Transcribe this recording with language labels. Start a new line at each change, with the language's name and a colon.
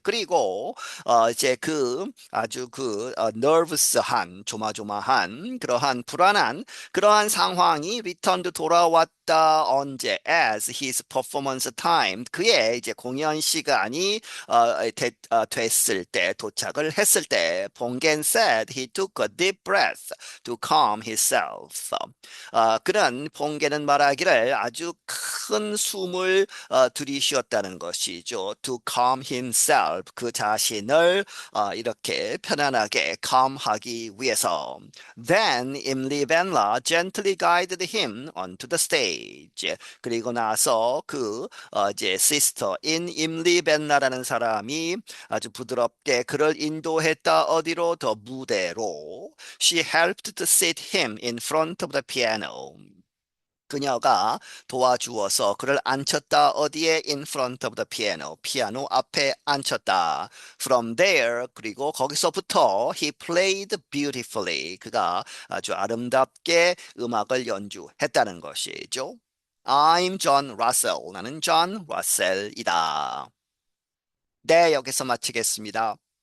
Korean: 그리고 이제 그 아주 그 nervous한 조마조마한 그러한 불안한 그러한 상황이 returned 돌아왔다. 언제 as his performance time 그의 이제 공연 시간이 됐을 때 도착을 했을 때
English: 봉겐 said he took a deep breath to calm himself.
Korean: 그는 봉겐은 말하기를 아주 큰 숨을 들이쉬었다는 것이죠. To calm himself 그 자신을 이렇게 편안하게 calm하기 위해서.
English: Then 임리 벤라 gently guided him onto the stage.
Korean: 그리고 나서 그 이제 시스터인 임리 벤라라는 사람이 아주 부드럽게 그를 인도했다. 어디로? 더 무대로.
English: She helped to sit him in front of the piano.
Korean: 그녀가 도와주어서 그를 앉혔다. 어디에?
English: In front of the piano.
Korean: 피아노 앞에 앉혔다.
English: From there,
Korean: 그리고 거기서부터
English: he played beautifully.
Korean: 그가 아주 아름답게 음악을 연주했다는 것이죠.
English: I'm John Russell.
Korean: 나는 존 러셀이다. 네, 여기서 마치겠습니다.